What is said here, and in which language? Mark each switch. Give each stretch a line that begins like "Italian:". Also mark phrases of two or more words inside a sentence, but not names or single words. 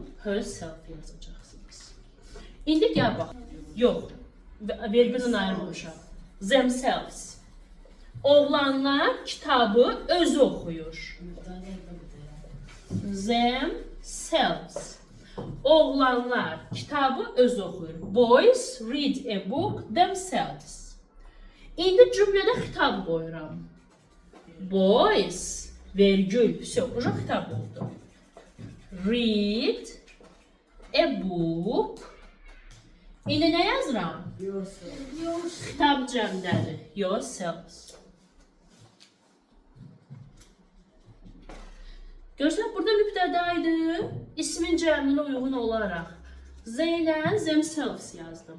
Azerbaijani: Herself yazacaqsınız. İndi gəl bax. Yox, vergülün ayrılmışam. Themselves. Oğlanlar kitabı özü oxuyur. Themselves. Oğlanlar kitabı özü oxuyur.
English: Boys read a book themselves.
Azerbaijani: İndi cümlədə xitab qoyuram. Boys, vergül, uca xitab oldu.
English: Read a book.
Azerbaijani: İndi nə yazıram? Xitab cəmdədir. Yourselves. Görürsən, burada mübtədaydı. İsmin cəminə uyğun olaraq Z ilə themselves yazdım.